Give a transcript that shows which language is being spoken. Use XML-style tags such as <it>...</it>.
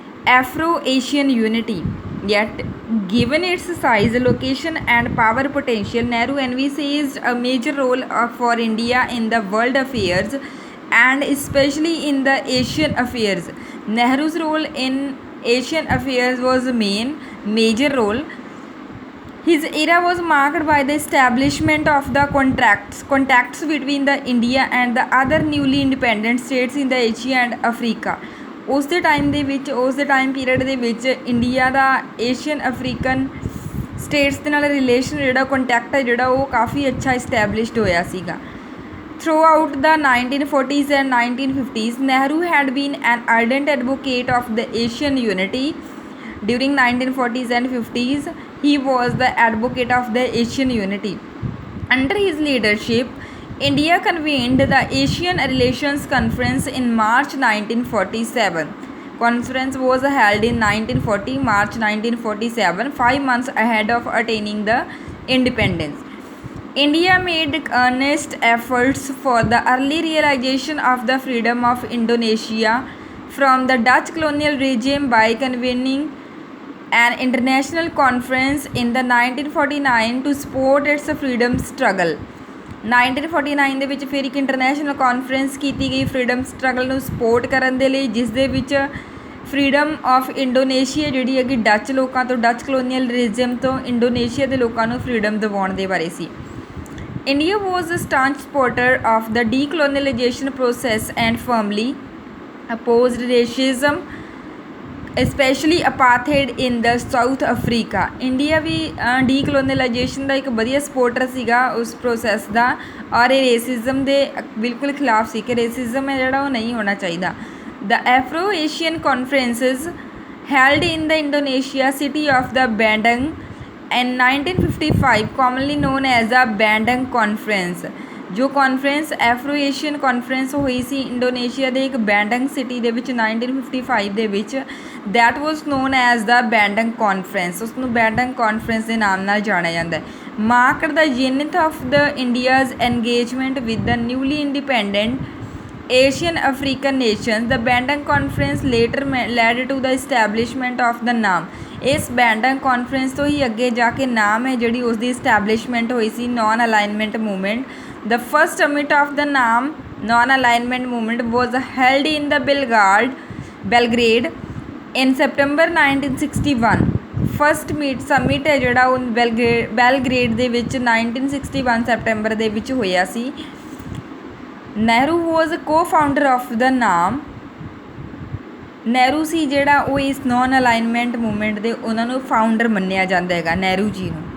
<en>Afro-Asian unity. Yet, given its size, location and power potential, Nehru envisaged a major role for India in the world affairs and especially in the Asian affairs. Nehru's role in Asian affairs was a major role. His era was marked by the establishment of the contacts between the India and the other newly independent states in the Asia and Africa.</en> <pa>ਉਸ ਦੇ time ਦੇ ਵਿੱਚ ਉਸ ਦੇ time period ਦੇ ਵਿੱਚ India ਦਾ Asian African status ਦੇ ਨਾਲ ਰਿਲੇਸ਼ਨ ਜਿਹੜਾ ਕੰਟੈਕਟ ਹੈ ਜਿਹੜਾ ਉਹ ਕਾਫੀ ਅੱਛਾ ਇਸਟੈਬਲਿਸ਼ਡ ਹੋਇਆ ਸੀਗਾ।</pa> <en>Throughout the 1940s and 1950s, Nehru had been an ardent advocate of the Asian unity. During 1940s and 50s, he was the advocate of the Asian unity. Under his leadership, India convened the Asian Relations Conference in March 1947. Conference was held in March 1947, 5 months ahead of attaining the independence. India made earnest efforts for the early realization of the freedom of Indonesia from the Dutch colonial regime by convening an international conference in the 1949 to support its freedom struggle.</en> <pa>1949 ਦੇ ਵਿੱਚ ਫਿਰ ਇੱਕ international conference ਕੀਤੀ ਗਈ freedom struggle ਨੂੰ support ਕਰਨ ਦੇ ਲਈ, ਜਿਸ ਦੇ ਵਿੱਚ ਫਰੀडम ਆਫ ਇੰਡੋਨੇਸ਼ੀਆ ਜਿਹੜੀ ਹੈਗੀ ਡੱਚ ਲੋਕਾਂ ਤੋਂ, ਡੱਚ ਕਲੋਨੀਅਲ ਰਿਜ਼ਮ ਤੋਂ ਇੰਡੋਨੇਸ਼ੀਆ ਦੇ ਲੋਕਾਂ ਨੂੰ ਫਰੀडम ਦਿਵਾਉਣ ਦੇ ਬਾਰੇ ਸੀ।</pa> <en>India was a staunch supporter of the decolonisation process and formally opposed racism especially apartheid in the South Africa.</en> <pa>India ਵੀ ਡੀਕਲੋਨੀਲਾਈਜੇਸ਼ਨ ਦਾ ਇੱਕ ਵਧੀਆ ਸਪੋਰਟਰ ਸੀਗਾ ਉਸ ਪ੍ਰੋਸੈਸ ਦਾ, ਔਰ ਇਹ ਰੇਸਿਜ਼ਮ ਦੇ ਬਿਲਕੁਲ ਖਿਲਾਫ ਸੀ ਕਿ ਰੇਸਿਜ਼ਮ ਹੈ ਜਿਹੜਾ ਉਹ ਨਹੀਂ ਹੋਣਾ ਚਾਹੀਦਾ।</pa> <en>The Afro-Asian conferences held in the Indonesia city of the Bandung in 1955, commonly known as the Bandung Conference।</en> <pa>ਜੋ ਕਾਨਫਰੰਸ ਐਫਰੋ ਏਸ਼ੀਅਨ ਕਾਨਫਰੰਸ ਹੋਈ ਸੀ ਇੰਡੋਨੇਸ਼ੀਆ ਦੇ ਇੱਕ ਬੈਂਡੰਗ ਸਿਟੀ ਦੇ ਵਿੱਚ 1955 ਦੇ ਵਿੱਚ,</pa> <en>That was known as the Bandung conference.</en> <pa>ਉਸ ਨੂੰ ਬੈਂਡੰਗ ਕਾਨਫਰੰਸ ਦੇ ਨਾਮ ਨਾਲ ਜਾਣਿਆ ਜਾਂਦਾ ਹੈ।</pa> <en>Marked the zenith of the India's engagement with the newly independent Asian African nations. The Bandung conference later led to the establishment of the NAM.</en> <pa>ਇਸ ਬੈਂਡੰਗ ਕਾਨਫਰੰਸ ਤੋਂ ਹੀ ਅੱਗੇ ਜਾ ਕੇ ਨਾਮ ਹੈ ਜਿਹੜੀ ਉਸ ਦੀ ਇਸਟੈਬਲਿਸ਼ਮੈਂਟ ਹੋਈ ਸੀ non alignment movement.</pa> <en>The first summit of the non-alignment movement was held in the Belgrade in September 1961. First summit</en> <pa>ਹੈ ਜਿਹੜਾ ਉਹ ਬੈਲਗ੍ਰੇਡ ਦੇ ਵਿੱਚ 1961 ਸੈਪਟੈਂਬਰ ਦੇ ਵਿੱਚ ਹੋਇਆ ਸੀ।</pa> <en>Nehru was co-founder of the</en> <pa>Nehru ਸੀ ਜਿਹੜਾ ਉਹ ਇਸ ਨੋਨ ਅਲਾਈਨਮੈਂਟ ਮੂਵਮੈਂਟ ਦੇ ਉਹਨਾਂ ਨੂੰ ਫਾਊਂਡਰ ਮੰਨਿਆ ਜਾਂਦਾ ਹੈਗਾ, ਨਹਿਰੂ ਜੀ ਨੂੰ।</pa>